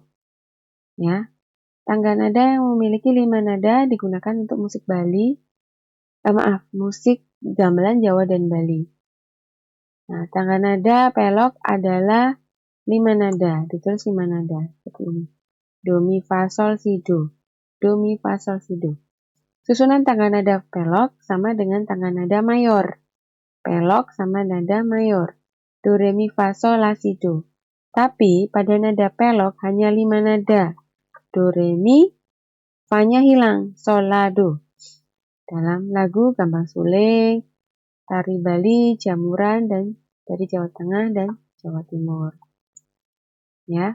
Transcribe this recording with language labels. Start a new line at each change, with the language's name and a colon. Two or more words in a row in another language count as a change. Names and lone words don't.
Indonesian: Ya. Tangga nada yang memiliki 5 nada digunakan untuk musik Bali. Musik gamelan Jawa dan Bali. Nah, tangga nada pelok adalah 5 nada, ditulis 5 nada seperti ini. Do, mi, fa, sol, si, do. Do, mi, fa, sol, si, do. Susunan tangga nada pelok sama dengan tangga nada mayor. Pelok sama nada mayor. Do, re, mi, fa, sol, la, si, do. Tapi pada nada pelok hanya 5 nada. Do, re, mi, fa-nya hilang, sol, la, do. Dalam lagu Gambang Suling, Tari Bali, Jamuran, dan dari Jawa Tengah dan Jawa Timur. Ya.